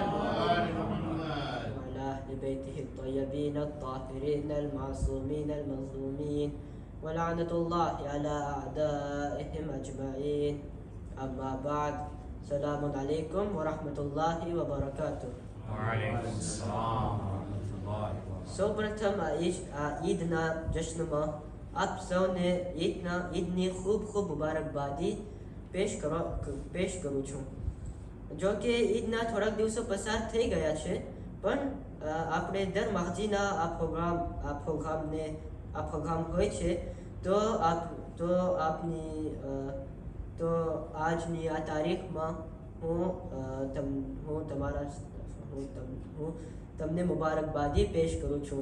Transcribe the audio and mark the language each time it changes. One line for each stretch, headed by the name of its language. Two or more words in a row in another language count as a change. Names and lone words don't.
Arabic: وآل محمد وعلى أهل بيته الطيبين الطاهرين المعصومين المظلومين ولعنة الله على أعدائهم أجمعين. أما بعد. السلام عليكم ورحمة الله وبركاته. وعليكم السلام ورحمة الله وبركاته.
Gujarati: સૌપ્રથમ ઈદના જશ્નમાં આપ સૌને ઈદની ખૂબ મુબારકબાદી પેશ કરું છું. જો કે ઈદના થોડાક દિવસો પસાર થઈ ગયા છે, પણ આપણે દર માહજીના આ પ્રોગ્રામ હોય છે, તો આજની આ તારીખમાં હું તમને મુબારકબાદી પેશ કરું છું.